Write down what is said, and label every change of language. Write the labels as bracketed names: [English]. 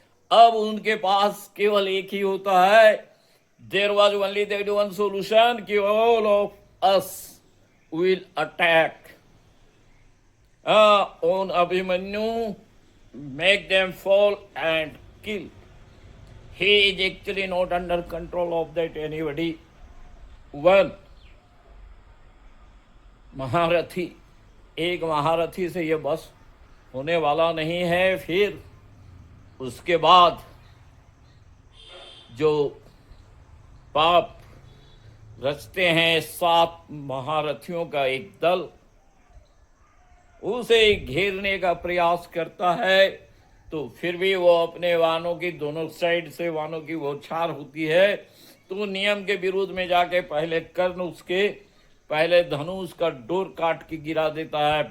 [Hindi] अब उनके पास केवल एक ही होता है, [English] There was only that one solution कि all of us will attack on Abhimanyu, make them fall and kill. He is actually not under control of that anybody. One [Hindi] महारथी, एक महारथी से ये बस होने वाला नहीं है। फिर उसके बाद जो पाप रचते हैं 7 महारथियों का एक दल, उसे घेरने का प्रयास करता है, तो फिर भी वो अपने वानों की दोनों साइड से वानों की बौछार होती है, तो नियम के विरुद्ध में जाके पहले कर्ण उसके पहले धनुष का डोर काट के गिरा देता है।